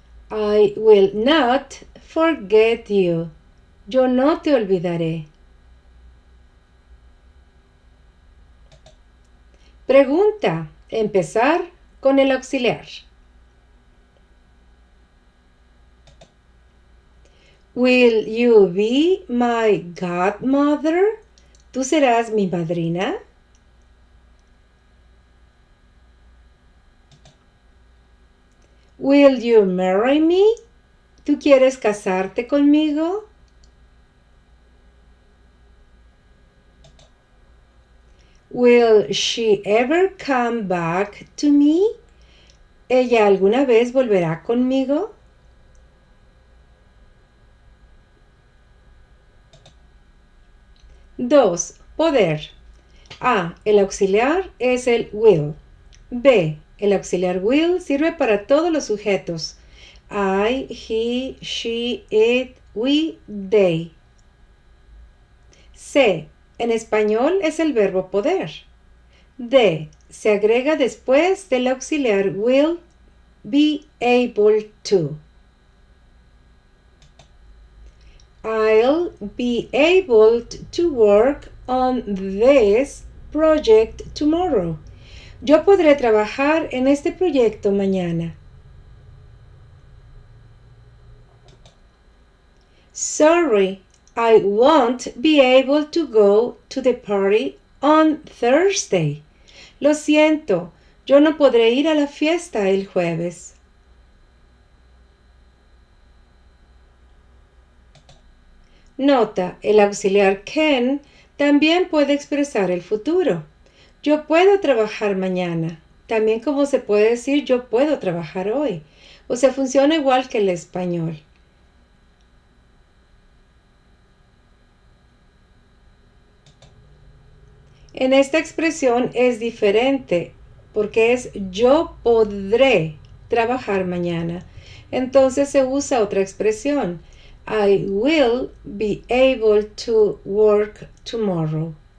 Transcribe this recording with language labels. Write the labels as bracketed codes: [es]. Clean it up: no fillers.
[en] I will not forget you. [es] Yo no te olvidaré. Pregunta. Empezar con el auxiliar. [en] Will you be my godmother? [es] ¿Tú serás mi madrina? [en] Will you marry me? [es] ¿Tú quieres casarte conmigo? [en] Will she ever come back to me? [es] ¿Ella alguna vez volverá conmigo? Dos. Poder. A. El auxiliar es el will. B. El auxiliar will sirve para todos los sujetos. [en] I, he, she, it, we, they. [es] C. En español es el verbo poder. D. Se agrega después del auxiliar will, be able to. [en] I'll be able to work on this project tomorrow. [es] Yo podré trabajar en este proyecto mañana. [en] Sorry, I won't be able to go to the party on Thursday. [es] Lo siento, yo no podré ir a la fiesta el jueves. Nota, el auxiliar can también puede expresar el futuro. Yo puedo trabajar mañana. También como se puede decir yo puedo trabajar hoy. O sea, funciona igual que el español. En esta expresión es diferente porque es yo podré trabajar mañana. Entonces se usa otra expresión. [en] I will be able to work tomorrow.